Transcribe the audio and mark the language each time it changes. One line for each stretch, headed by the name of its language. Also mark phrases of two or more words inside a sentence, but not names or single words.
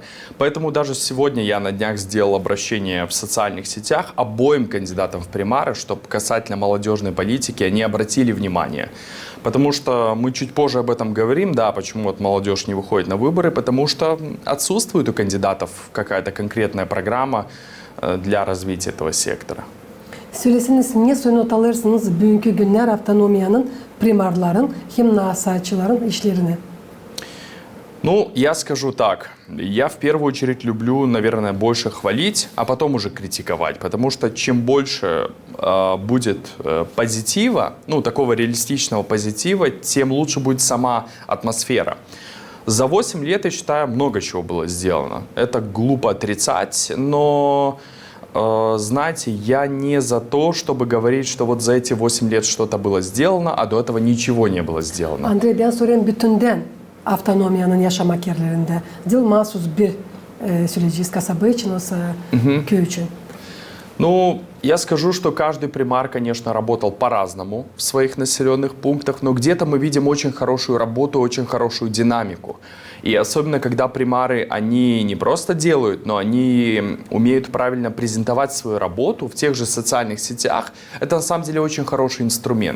Russian: Поэтому даже сегодня я на днях сделал обращение в социальных сетях обоим кандидатам в примары, чтобы касательно молодежной политики они обратили внимание. Потому что мы чуть позже об этом говорим, да, почему вот молодежь не выходит на выборы, потому что отсутствует у кандидатов какая-то конкретная программа для развития этого сектора.
Gagauz: Söyleseniz niye not alırsınız bugünkü günler автономиянın, primarların, hem насадчыларын işlerini?
Russian: Ну, я скажу так. Я в первую очередь люблю, наверное, больше хвалить, а потом уже критиковать. Потому что чем больше будет позитива, ну, такого реалистичного позитива, тем лучше будет сама атмосфера. За 8 лет, я считаю, много чего было сделано. Это глупо отрицать, но, знаете, я не за то, чтобы говорить, что вот за эти 8 лет что-то было сделано, а до этого ничего не было сделано.
Gagauz: Andrei, ben sorayım bütünden автономиянın yaşamak yerlerinde. Değil mahsus bir söyleyeceğiz kasaba için, olsa köy için.
Russian: Ну, я скажу, что каждый примар, конечно, работал по-разному в своих населенных пунктах, но где-то мы видим очень хорошую работу, очень хорошую динамику. И особенно, когда примары, они не просто делают, но они умеют правильно презентовать свою работу в тех же социальных сетях, это на самом деле очень хороший инструмент.